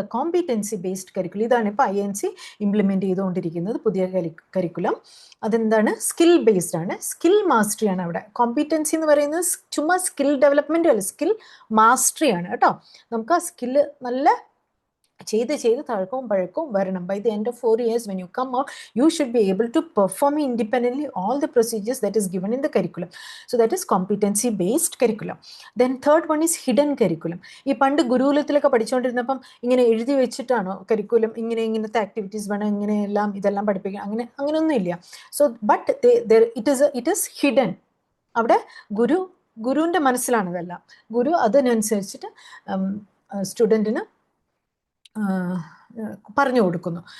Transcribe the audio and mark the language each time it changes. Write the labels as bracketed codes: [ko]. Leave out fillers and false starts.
[ml] Competency based curriculum. ഇതാണ് ഇപ്പോൾ INC implement ചെയ്തുകൊണ്ടിരിക്കുന്നത് പുതിയ കരിക്കുലം. അതെന്താണ്? സ്കിൽ ബേസ്ഡ് ആണ്, സ്കിൽ മാസ്റ്ററി ആണ്. അവിടെ കോമ്പിറ്റൻസി എന്ന് പറയുന്നത് ചുമ്മാ സ്കിൽ ഡെവലപ്മെൻറ്റും അല്ല, സ്കിൽ മാസ്റ്ററി ആണ് കേട്ടോ. നമുക്ക് ആ സ്കില്ല് നല്ല ചെയ്ത് തഴക്കവും പഴക്കവും വരണം. [en] By the end of 4 years when you come out, you should be able to perform independently all the procedures that is given in the curriculum. So that is competency based curriculum. Then third one is hidden curriculum. [ml] ഈ പണ്ട് ഗുരുകുലത്തിലൊക്കെ പഠിച്ചുകൊണ്ടിരുന്നപ്പം ഇങ്ങനെ എഴുതി വെച്ചിട്ടാണോ curriculum, ഇങ്ങനത്തെ activities വേണം, ഇങ്ങനെയെല്ലാം ഇതെല്ലാം പഠിപ്പിക്കണം, അങ്ങനെയൊന്നും ഇല്ല. [en] So but it is hidden. [ml] അവിടെ ഗുരുവിൻ്റെ മനസ്സിലാണ് ഇതെല്ലാം. ഗുരു അതിനനുസരിച്ചിട്ട് സ്റ്റുഡൻറ്റിന് പറഞ്ഞു കൊടുക്കുന്നു.